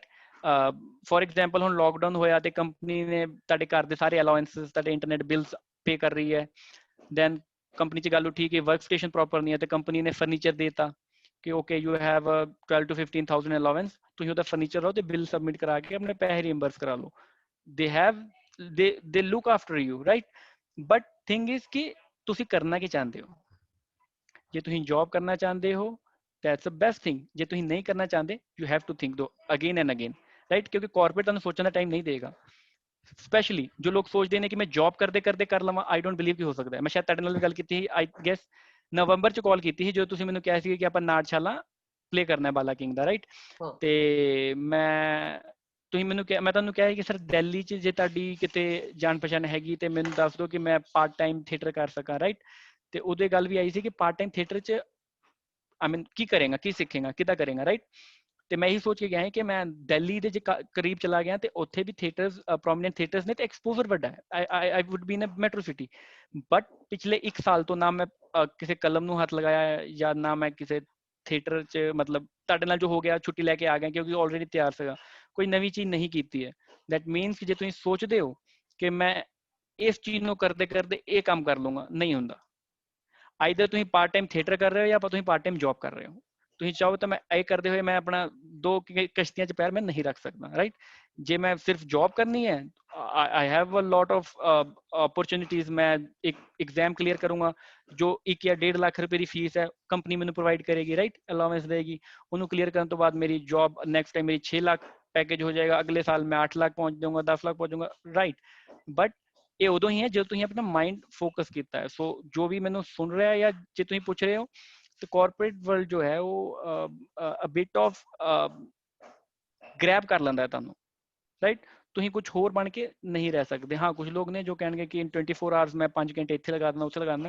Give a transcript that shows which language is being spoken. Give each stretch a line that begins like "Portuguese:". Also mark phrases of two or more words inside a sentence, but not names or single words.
English: for example
Punjabi: ਹੁਣ ਲੋਕਡਾਊਨ ਹੋਇਆ ਤੇ ਕੰਪਨੀ ਨੇ ਤੁਹਾਡੇ ਘਰ ਦੇ ਸਾਰੇ ਅਲਾਉੈਂਸਸ, ਤੁਹਾਡੇ
English: internet bills pay
Punjabi: ਕਰ ਰਹੀ ਹੈ। ਦੈਨ ਕੰਪਨੀ 'ਚ ਗੱਲ ਉੱਠੀ ਕਿ
English: work station proper
Punjabi: ਨਹੀਂ ਹੈ ਤੇ ਕੰਪਨੀ ਨੇ ਫਰਨੀਚਰ ਦੇਤਾ ਕਿ
English: okay you have 12 to 15,000 allowance,
Punjabi: ਤੁਸੀਂ ਉਹਦਾ ਫਰਨੀਚਰ ਲਓ ਤੇ
English: bill submit
Punjabi: ਕਰਾ ਕੇ ਆਪਣੇ ਪੈਸੇ ਰੀਇੰਬਰਸ ਕਰਾ ਲਓ।
English: they look after you, right? but thing is
Punjabi: ਕਿ ਤੁਸੀਂ ਕਰਨਾ ਕੀ ਚਾਹੁੰਦੇ ਹੋ। ਜੇ ਤੁਸੀਂ ਜੌਬ ਕਰਨਾ ਚਾਹੁੰਦੇ ਹੋ
English: that's the best thing,
Punjabi: ਜੇ ਤੁਸੀਂ ਨਹੀਂ ਕਰਨਾ ਚਾਹੁੰਦੇ
English: you have to think though again and again, right?
Punjabi: ਕਿਉਂਕਿ ਕਾਰਪੋਰੇਟ ਤੁਹਾਨੂੰ ਸੋਚਣ ਦਾ ਟਾਈਮ ਨਹੀਂ ਦੇਗਾ। ਸਪੈਸ਼ਲੀ ਜੋ ਲੋਕ ਸੋਚਦੇ ਨੇ ਕਿ ਮੈਂ ਜੌਬ ਕਰਦੇ ਕਰਦੇ ਕਰ ਲਵਾਂ,
English: I don't believe
Punjabi: ਕਿ ਹੋ ਸਕਦਾ ਹੈ। ਮੈਂ ਸ਼ਾਇਦ ਤੁਹਾਡੇ ਨਾਲ ਵੀ ਗੱਲ ਕੀਤੀ ਸੀ,
English: I guess
Punjabi: ਨਵੰਬਰ 'ਚ ਕਾਲ ਕੀਤੀ ਸੀ, ਜਦੋਂ ਤੁਸੀਂ ਮੈਨੂੰ ਕਿਹਾ ਸੀ ਕਿ ਆਪਾਂ ਨਾਟਸ਼ਾਲਾ ਪਲੇ ਕਰਨਾ ਬਾਲਾ ਕਿੰਗ ਦਾ, ਰਾਈਟ। ਤੇ ਤੁਸੀਂ ਮੈਨੂੰ ਕਿਹਾ, ਮੈਂ ਤੁਹਾਨੂੰ ਕਿਹਾ ਕਿ ਸਰ ਦਿੱਲੀ 'ਚ ਜੇ ਤੁਹਾਡੀ ਕਿਤੇ ਜਾਣ ਪਛਾਣ ਹੈਗੀ ਤੇ ਮੈਨੂੰ ਦੱਸ ਦਿਓ ਕਿ ਮੈਂ
English: part time theatre
Punjabi: ਕਰ ਸਕਾਂ, ਰਾਈਟ। ਤੇ ਉਹਦੇ ਗੱਲ ਵੀ ਆਈ ਸੀ ਕਿ
English: part time theatre
Punjabi: 'ਚ
English: I mean
Punjabi: ਕੀ ਕਰੇਗਾ, ਕੀ ਸਿੱਖੇਗਾ, ਕਿੱਦਾਂ ਕਰੇਗਾ, ਰਾਈਟ। ਤੇ ਮੈਂ ਇਹੀ ਸੋਚ ਕੇ ਗਿਆ ਕਿ ਮੈਂ ਦਿੱਲੀ ਦੇ ਜੇ ਕਰੀਬ ਚਲਾ ਗਿਆ ਤੇ ਉੱਥੇ ਵੀ ਥੀਏਟਰਸ,
English: prominent theatres
Punjabi: ਨੇ ਤੇ ਐਕਸਪੋਜ਼ਰ ਵੱਡਾ ਹੈ।
English: I would be in a metro city, but
Punjabi: ਪਿਛਲੇ 1 ਸਾਲ ਤੋਂ ਨਾ ਮੈਂ ਕਿਸੇ ਕਲਮ ਨੂੰ ਹੱਥ ਲਗਾਇਆ ਜਾਂ ਨਾ ਮੈਂ ਕਿਸੇ ਥੀਏਟਰ 'ਚ, ਮਤਲਬ ਤੁਹਾਡੇ ਨਾਲ ਜੋ ਹੋ ਗਿਆ ਛੁੱਟੀ ਲੈ ਕੇ ਆ ਗਿਆ ਕਿਉਂਕਿ ਆਲਰੇਡੀ ਤਿਆਰ ਸੀਗਾ, ਕੋਈ ਨਵੀਂ ਚੀਜ਼ ਨਹੀਂ ਕੀਤੀ ਹੈ।
English: that means
Punjabi: ਕਿ ਜੇ ਤੁਸੀਂ ਸੋਚਦੇ ਹੋ ਕਿ ਮੈਂ ਇਸ ਚੀਜ਼ ਨੂੰ ਕਰਦੇ ਕਰਦੇ ਇਹ ਕੰਮ ਕਰ ਲੂੰਗਾ, ਨਹੀਂ ਹੁੰਦਾ। ਆਈਦਰ ਤੁਸੀਂ
English: part time theatre
Punjabi: ਕਰ ਰਹੇ ਹੋ ਜਾਂ ਤੁਸੀਂ
English: part time job
Punjabi: ਕਰ ਰਹੇ ਹੋ। ਤੁਸੀਂ ਚਾਹੋ ਤਾਂ ਮੈਂ ਇਹ ਕਰਦੇ ਹੋਏ ਮੈਂ ਆਪਣਾ 2 ਕਿਸ਼ਤੀਆਂ 'ਚ ਪੈਰ ਮੈਂ ਨਹੀਂ ਰੱਖ ਸਕਦਾ, ਰਾਈਟ। ਜੇ ਮੈਂ ਸਿਰਫ ਜੌਬ ਕਰਨੀ ਹੈ,
English: I have a lot of opportunities.
Hindi: मैं एक
English: exam clear
Hindi: करूंगा जो 1 या 1.5 लाख रुपए की फीस है कंपनी मैंने प्रोवाइड करेगी, राइट, अलाउंस देगी। उन्होंने क्लियर करने तो बाद मेरी
English: job next time
Hindi: मेरी 6 लाख पैकेज हो जाएगा, अगले साल मैं 8 लाख पहुंच जाऊंगा, 10 लाख पहुंच जाऊंगा, राइट।
Punjabi: बट ਇਹ ਉਦੋਂ ਹੀ ਹੈ ਜਦੋਂ ਤੁਸੀਂ ਆਪਣਾ
English: mind focus
Punjabi: ਕੀਤਾ ਹੈ। ਸੋ ਜੋ ਵੀ ਮੈਨੂੰ ਸੁਣ ਰਿਹਾ ਜਾਂ ਜੇ ਤੁਸੀਂ ਪੁੱਛ ਰਹੇ ਹੋ ਤੇ
English: corporate world
Punjabi: ਜੋ ਹੈ ਉਹ
English: a bit of grab
Punjabi: ਕਰ ਲੈਂਦਾ ਹੈ ਤੁਹਾਨੂੰ, ਰਾਈਟ। ਤੁਸੀਂ ਕੁਝ ਹੋਰ ਬਣ ਕੇ ਨਹੀਂ ਰਹਿ ਸਕਦੇ। ਹਾਂ, ਕੁਝ ਲੋਕ ਨੇ ਜੋ ਕਹਿਣਗੇ ਕਿ
English: in 24 hours
Punjabi: ਮੈਂ 5 ਘੰਟੇ ਇੱਥੇ ਲਗਾ ਦਿੰਦਾ, ਉੱਥੇ ਲਗਾ ਦਿੰਦਾ।